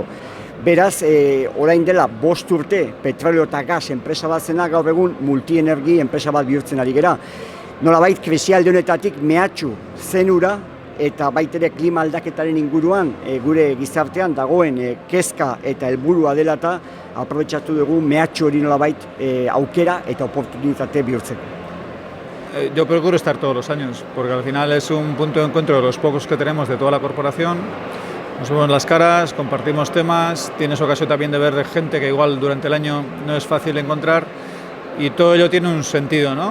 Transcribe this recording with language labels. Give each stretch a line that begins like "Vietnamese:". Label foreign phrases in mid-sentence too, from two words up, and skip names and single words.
Basque: Beraz, orain dela 5 urte petrolio eta gas enpresa bat zena, gaur egun multienergi enpresa bat bihurtzen ari gera. Nolabait krisialdi honetatik mehatxu zenura eta baitere klima aldaketaren inguruan gure gizartean dagoen kezka eta helburua dela eta aprobetxatu dugu mehatxu hori nolabait aukera eta oportunitate bihurtzeko.
Spanish: Yo procuro estar todos los años, porque al final es un punto de encuentro de los pocos que tenemos de toda la corporación. Nos vemos las caras, compartimos temas, tienes ocasión también de ver de gente que igual durante el año no es fácil encontrar y todo ello tiene un sentido, ¿no?